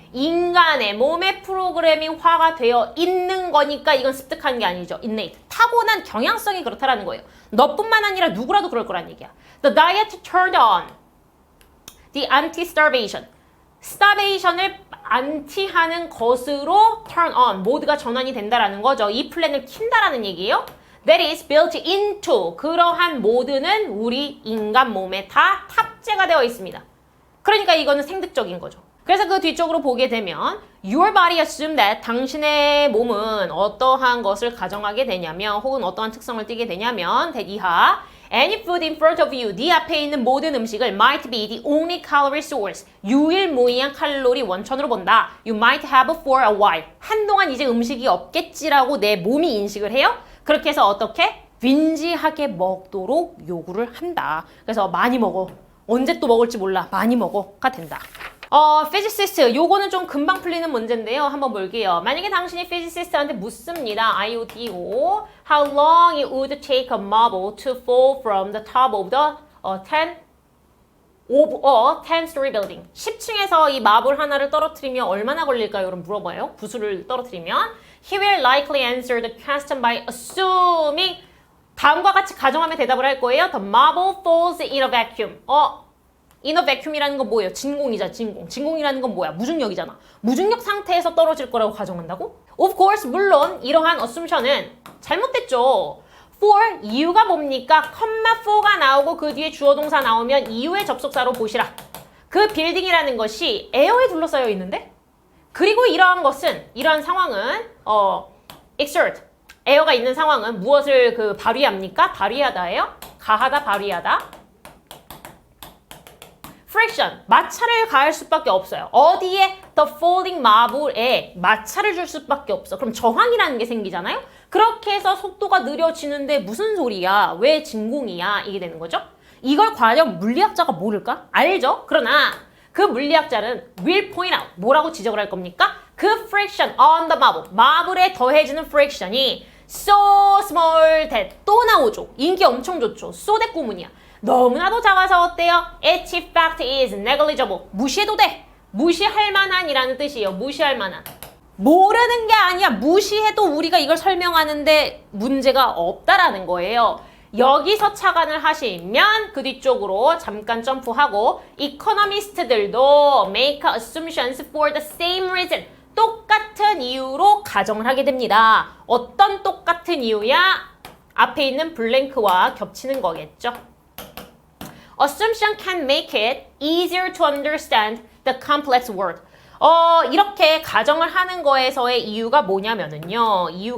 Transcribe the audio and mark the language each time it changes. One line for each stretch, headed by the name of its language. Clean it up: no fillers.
Korean: 인간의 몸의 프로그래밍화가 되어 있는 거니까 이건 습득한 게 아니죠.
English: innate.
Korean: 타고난 경향성이 그렇다라는 거예요. 너뿐만 아니라 누구라도 그럴 거란 얘기야.
English: The diet turned on the anti-starvation.
Korean: starvation을 안티하는 것으로 turn on. 모두가 전환이 된다라는 거죠. 이 플랜을 킨다라는 얘기예요.
English: That is built into.
Korean: 그러한 모드는 우리 인간 몸에 다 탑재가 되어 있습니다. 그러니까 이거는 생득적인 거죠. 그래서 그 뒤쪽으로 보게 되면
English: Your body assume that
Korean: 당신의 몸은 어떠한 것을 가정하게 되냐면 혹은 어떠한 특성을 띠게 되냐면 이하
English: Any food in front of you,
Korean: 네 앞에 있는 모든 음식을
English: might be the only calorie source,
Korean: 유일무이한 칼로리 원천으로 본다.
English: You might have for a while.
Korean: 한동안 이제 음식이 없겠지라고 내 몸이 인식을 해요. 그렇게 해서 어떻게? 빈지하게 먹도록 요구를 한다. 그래서 많이 먹어. 언제 또 먹을지 몰라. 많이 먹어가 된다. physicist, 요거는 좀 금방 풀리는 문제인데요. 한번 볼게요. 만약에 당신이 physicist한테 묻습니다. IOTO.
English: How long it would take a marble to fall from the top of the 10-story building.
Korean: 10층에서 이 마블 하나를 떨어뜨리면 얼마나 걸릴까요? 여러분 물어봐요. 구슬을 떨어뜨리면.
English: He will likely answer the question by assuming
Korean: 다음과 같이 가정하며 대답을 할 거예요.
English: The marble falls in a vacuum.
Korean: in a vacuum이라는 건 뭐예요? 진공이자 진공. 진공이라는 건 뭐야? 무중력이잖아. 무중력 상태에서 떨어질 거라고 가정한다고?
English: Of course,
Korean: 물론 이러한 assumption은 잘못됐죠. for, 이유가 뭡니까? 컴마 for가 나오고 그 뒤에 주어 동사 나오면 이유의 접속사로 보시라. 그 빌딩이라는 것이 에어에 둘러싸여 있는데? 그리고 이러한 것은, 이러한 상황은 exert, 에어가 있는 상황은 무엇을 발휘합니까? 발휘하다예요? 가하다, 발휘하다. friction, 마찰을 가할 수밖에 없어요. 어디에? the falling marble에 마찰을 줄 수밖에 없어. 그럼 저항이라는 게 생기잖아요? 그렇게 해서 속도가 느려지는데 무슨 소리야? 왜 진공이야? 이게 되는 거죠. 이걸 과연 물리학자가 모를까? 알죠? 그러나 그 물리학자는
English: will point out,
Korean: 뭐라고 지적을 할 겁니까?
English: 그 friction on the marble,
Korean: 마블에 더해지는
English: friction이 so small that 또 나오죠.
Korean: 인기 엄청 좋죠. so that 구문이야. 너무나도 작아서 어때요?
English: Its effect is negligible.
Korean: 무시해도 돼. 무시할 만한이라는 뜻이에요. 무시할 만한. 모르는 게 아니야. 무시해도 우리가 이걸 설명하는데 문제가 없다라는 거예요. 여기서 착안을 하시면 그 뒤쪽으로 잠깐 점프하고 economist들도
English: make assumptions for the same reason.
Korean: 똑같은 이유로 가정을 하게 됩니다. 어떤 똑같은 이유야? 앞에 있는 블랭크와 겹치는 거겠죠.
English: Assumption can make it easier to understand the complex world.
Korean: 이렇게 가정을 하는 거에서의 이유가 뭐냐면은요.